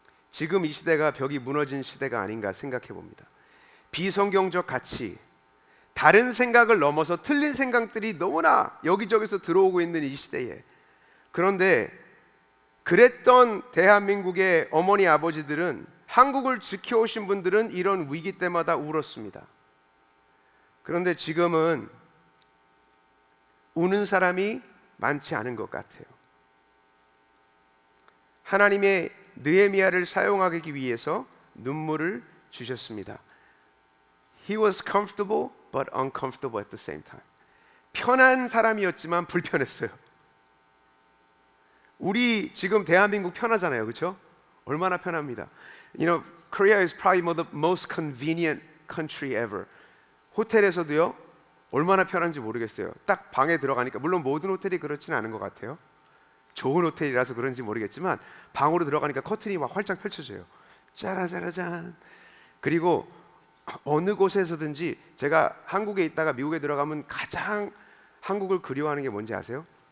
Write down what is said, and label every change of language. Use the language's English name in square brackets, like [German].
[Korean] 지금 이 시대가 벽이 무너진 시대가 아닌가 생각해 봅니다. 비성경적 가치, 다른 생각을 넘어서 틀린 생각들이 너무나 여기저기서 들어오고 있는 이 시대에, 그런데 그랬던 대한민국의 어머니 아버지들은, 한국을 지켜오신 분들은 이런 위기 때마다 울었습니다. 그런데 지금은 우는 사람이 많지 않은 것 같아요. 하나님의 느헤미야를 사용하기 위해서 눈물을 주셨습니다. [English] He was comfortable but uncomfortable at the same time. [Korean] 편한 사람이었지만 불편했어요. 우리 지금 대한민국 편하잖아요, 그렇죠? 얼마나 편합니다. [English] You know, Korea is probably the most convenient country ever. [Korean] 호텔에서도요, 얼마나 편한지 모르겠어요. 딱 방에 들어가니까, 물론 모든 호텔이 그렇지는 않은 것 같아요. 좋은 호텔이라서 그런지 모르겠지만 방으로 들어가니까 커튼이 막 활짝 펼쳐져요. 짜라짜라짠. 그리고 어느 곳에서든지, 제가 한국에 있다가 미국에 들어가면 가장 한국을 그리워하는 게 뭔지 아세요?